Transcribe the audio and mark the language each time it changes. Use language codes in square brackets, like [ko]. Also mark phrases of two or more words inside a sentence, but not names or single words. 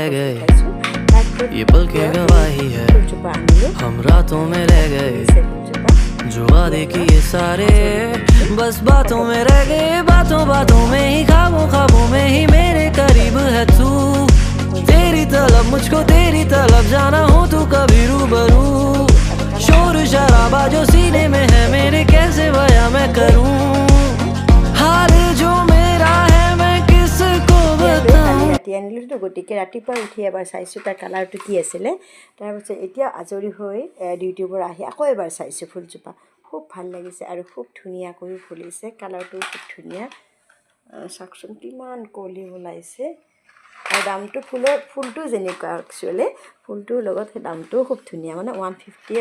[hi] गए ये पल की गवाही है हम रातों में रह गए जो वादे किए सारे बस बातों में रह गए बातों बातों में ही ख्वाबों ख्वाबों में ही मेरे करीब है तू तेरी तलब मुझको तेरी तलब जाना हो तू कभी रूबरू शोर शराबा जो सीने में है मेरे कैसे बयां मैं करूं हाल जो मेरा है मैं किसको बताऊं [as] ৰাতি আনিলোঁ গতিকে ৰাতিপুৱা উঠি এবাৰ চাইছোঁ তাৰ কালাৰটো কি আছিলে তাৰপিছত এতিয়া আজৰি হৈ ডিউটিৰ পৰা আহি আকৌ এবাৰ চাইছোঁ ফুলজোপা খুব ভাল লাগিছে আৰু খুব ধুনীয়াকৈ ফুলিছে কালাৰটো খুব ধুনীয়া চাওকচোন কিমান কলি ওলাইছে আৰু দামটো ফুলটো যেনেকুৱা একচুৱেলি ফুলটোৰ লগত সেই দামটোও খুব ধুনীয়া মানে 150